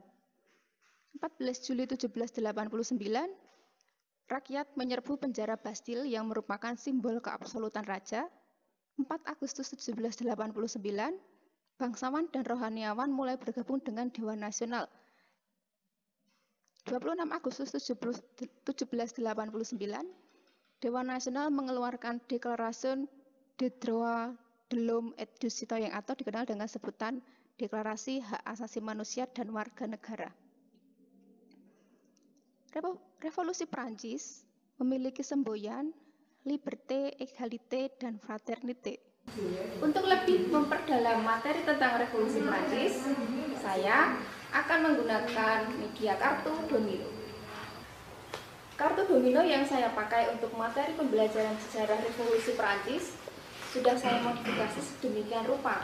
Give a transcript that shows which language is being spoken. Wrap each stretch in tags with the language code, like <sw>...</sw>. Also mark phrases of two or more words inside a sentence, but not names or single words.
<id>14 Juli 1789, rakyat menyerbu penjara Bastille yang merupakan simbol keabsolutan raja. 4 Agustus 1789, bangsawan dan rohaniawan mulai bergabung dengan Dewan Nasional. 26 Agustus 1789, Dewan Nasional mengeluarkan</id> <fr>Déclaration des droits de l'homme et du citoyen</fr> <id>atau dikenal dengan sebutan Deklarasi Hak Asasi Manusia dan Warga Negara. Revolusi Prancis memiliki semboyan</id> <fr>liberté, égalité,</fr> <id>dan fraternité. Untuk lebih memperdalam materi tentang Revolusi Prancis, saya akan menggunakan media kartu domino. Kartu domino yang saya pakai untuk materi pembelajaran sejarah Revolusi Prancis sudah saya modifikasi sedemikian rupa.</id>